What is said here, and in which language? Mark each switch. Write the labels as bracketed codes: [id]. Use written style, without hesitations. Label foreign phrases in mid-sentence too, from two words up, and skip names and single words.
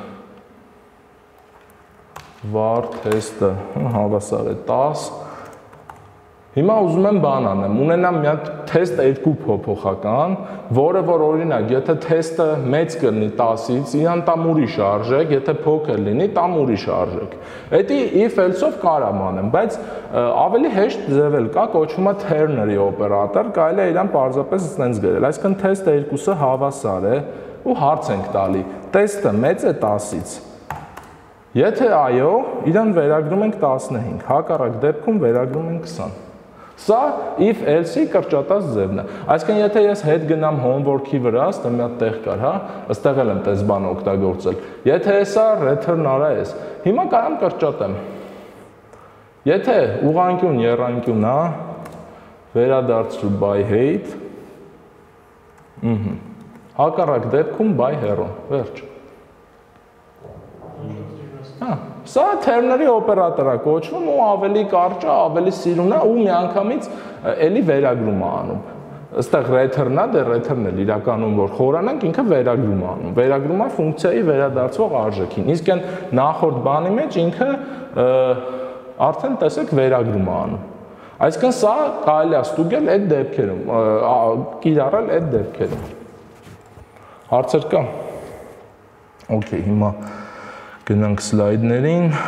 [hy] var test-ը հավասար է 10, հիմա ուզում եմ բան անեմ, ունենամ մի հատ test 2 փոփոխական, որը որ օրինակ, եթե test-ը մեծ կլինի 10-ից, իրան տամ ուրիշ արժեք, եթե փոքր լինի, տամ ուրիշ արժեք։ Էդի [en] if else- [hy] ով կարամ անեմ, բայց ավելի հեշտ ձև էլ կա, կոչվում է ternary օպերատոր, կարելի է իրան պարզապես սենց գրել, այսինքն test 2-ը հավասար է ու հարց ենք տալի, test-ը մեծ է 10-ից։ Եթե այո, իրան վերագրում ենք 15, հակառակ դեպքում վերագրում ենք 20։ Սա [en] if else- [hy] ի կրճատած ձևն է։ Այսինքն եթե ես հետ գնամ homework-ի վրա, ստե մի հատ տեղ կար, հա, ըստեղ էլ եմ տես բան օգտագործել։ Եթե հեսա return արա ես, հիմա կարամ կրճատեմ։ Եթե ուղղանկյուն եռանկյուն է, վերադարձրու [en] by height, [hy] հակառակ դեպքում [en] by heron, [hy] վերջ։ Հա, սա ternary օպերատոր է կոչվում ու ավելի կարճ է, ավելի սիրուն է ու միանգամից էլի վերագրում է անում։ Այստեղ return-ը, դե return-ը իրականում որ խորանանք, ինքը վերագրում է անում։ Վերագրում է ֆունկցիայի վերադարձվող արժեքին։ Իսկ այն նախորդ բանի մեջ ինքը արդեն տեսեք վերագրում է անում։ Այսինքն սա կարելի է ստուգել այդ դեպքերում, կիրառել այդ դեպքերում։ Հարցեր կա։ Okay, հիմա գնանք սլայդներին,